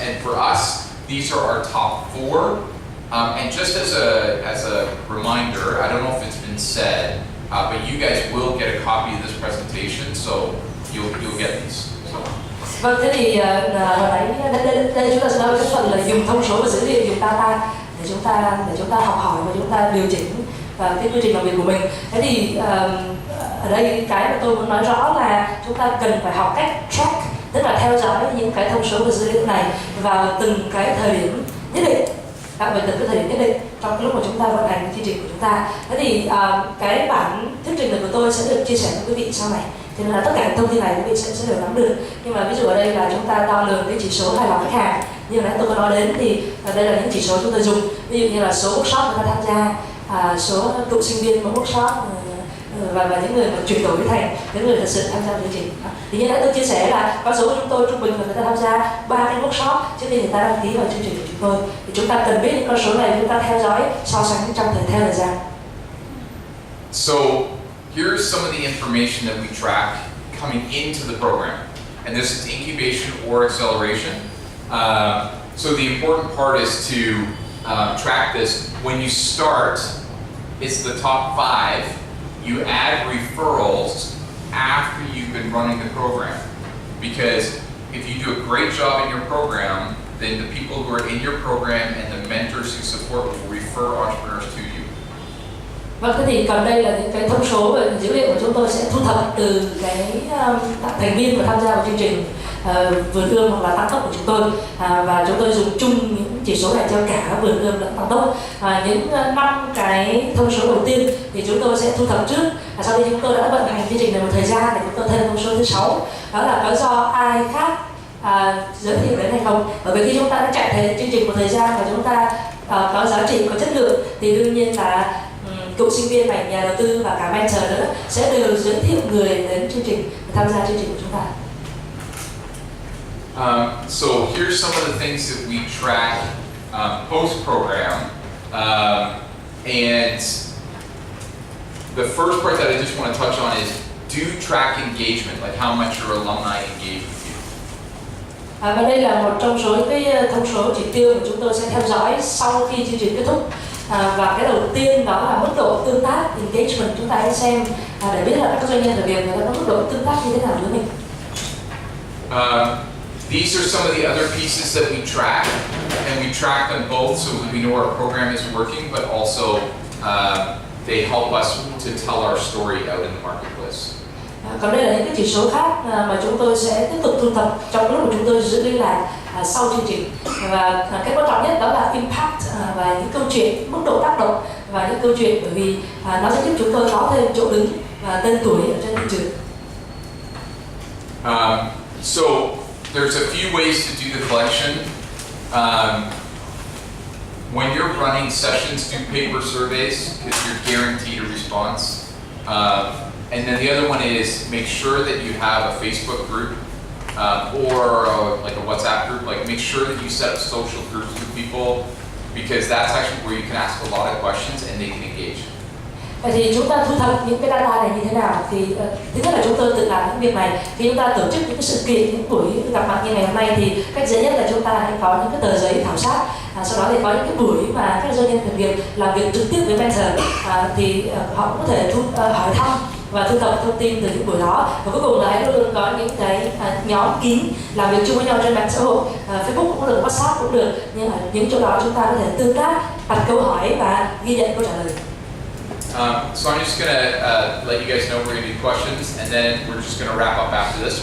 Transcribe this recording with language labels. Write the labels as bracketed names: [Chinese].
[English] And for us, these are our top 4. And just as a reminder, I don't know if it's been said, but you guys will get a copy of this presentation, so you'll get these. So. [Vietnamese] Vâng, thế thì hồi nãy đây chúng ta sẽ nói cái phần là dùng thông số và dữ liệu, dùng data để chúng ta học hỏi và chúng ta điều chỉnh cái quy trình làm việc của mình. Thế thì ở đây cái mà tôi muốn nói rõ là chúng ta cần phải học cách track, tức là theo dõi những cái thông số và dữ liệu này vào từng cái thời điểm nhất định, đặc biệt từng cái thời điểm nhất định trong cái lúc mà chúng ta vận hành chương trình của chúng ta. Thế thì cái bản thuyết trình này của tôi sẽ được chia sẻ với quý vị sau này. Thế nên là tất cả những thông tin này quý vị sẽ đều nắm được. Nhưng mà ví dụ ở đây là chúng ta đo lường cái chỉ số hài lòng khách hàng, như nãy tôi có nói đến, thì đây là những chỉ số chúng tôi dùng. Ví dụ như là số workshop người ta tham gia, số cựu sinh viên mà workshop và những người mà chuyển đổi thành những người thật sự tham gia chương trình. Thì như đã tôi chia sẻ là con số của chúng tôi trung bình là người ta tham gia 3 cái workshop trước khi người ta đăng ký vào chương trình của chúng tôi. Thì chúng ta cần biết những con số này, chúng ta theo dõi so sánh trong thời gian. [English] So here's some of the information that we track coming into the program, and this is incubation or acceleration. So the important part is to track this. When you start, it's the top 5. You add referrals after you've been running the program, because if you do a great job in your program, then the people who are in your program and the mentors who support will refer entrepreneurs to you. [Vietnamese] Vâng, thế thì còn đây là những cái thông số và dữ liệu mà chúng tôi sẽ thu thập từ cái thành viên mà tham gia vào chương trình vườn ươm hoặc là tăng tốc của chúng tôi, và chúng tôi dùng chung những chỉ số này cho cả vườn ươm lẫn tăng tốc. Những 5 cái thông số đầu tiên thì chúng tôi sẽ thu thập trước, sau khi chúng tôi đã vận hành chương trình này một thời gian thì chúng tôi thêm thông số thứ 6, đó là có do ai khác giới thiệu đến hay không. Bởi vì khi chúng ta đã chạy chương trình một thời gian và chúng ta có giá trị, có chất lượng thì đương nhiên là cựu sinh viên này, nhà đầu tư và cả mentor nữa sẽ đều giới thiệu người đến chương trình và tham gia chương trình của chúng ta. [English] So here's some of the things that we track post-program, and the first part that I just want to touch on is do track engagement, like how much your alumni engage with you. [Vietnamese] Và đây là một trong số cái thông số chỉ tiêu mà chúng tôi sẽ theo dõi sau khi chương trình kết thúc. Và cái đầu tiên đó là mức độ tương tác, engagement. Chúng ta hãy xem để biết là các doanh nhân khởi nghiệp người ta có mức độ tương tác như thế nào với mình. [English] These are some of the other pieces that we track, and we track them both so we know our program is working, but also they help us to tell our story out in the marketplace. [Vietnamese] Còn đây là những cái chỉ số khác mà chúng tôi sẽ tiếp tục thu thập trong lúc mà chúng tôi giữ liên lạc sau chương trình. Và cái quan trọng nhất đó là impact và những câu chuyện, mức độ tác động và những câu chuyện, bởi vì nó sẽ giúp chúng tôi có thêm chỗ đứng và tên tuổi ở trên thị trường. [English] So there's a few ways to do the collection. When you're running sessions, do paper surveys because you're guaranteed a response. And then the other one is make sure that you have a Facebook group or like a WhatsApp group. Like make sure that you set up social groups with people, because that's actually where you can ask a lot of questions and they can engage. [Vietnamese] Vậy thì chúng ta thu thập những cái data này như thế nào? Thì thứ nhất là chúng tôi tự làm những việc này. Khi chúng ta tổ chức những cái sự kiện, những buổi gặp mặt như ngày hôm nay thì cách dễ nhất là chúng ta hãy có những cái tờ giấy khảo sát. Sau đó thì có những cái buổi mà các doanh nhân khởi nghiệp làm việc trực tiếp với mentor, thì họ cũng có thể hỏi thăm và thu thập thông tin từ những buổi đó. Và cuối cùng là hãy luôn có những cái nhóm kín làm việc chung với nhau trên mạng xã hội, Facebook cũng được, WhatsApp cũng được, nhưng ở những chỗ đó chúng ta có thể tương tác, đặt câu hỏi và ghi nhận câu trả lời. [English] So I'm just gonna let you guys know we're gonna do questions, and then we're just gonna wrap up after this.